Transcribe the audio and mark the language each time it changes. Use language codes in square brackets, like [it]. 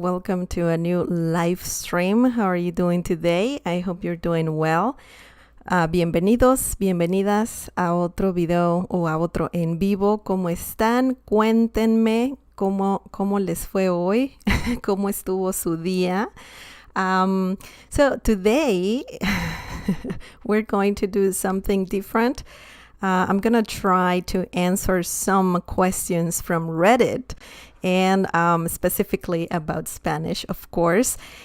[en] Welcome to a new live stream. How are you doing today? I hope you're doing well. [es] Bienvenidos, bienvenidas a otro video o a otro en vivo. ¿Cómo están? Cuéntenme cómo les fue hoy, cómo estuvo su día. [en] So today we're going to do something different. I'm going to try to answer some questions from Reddit and specifically about Spanish, of course.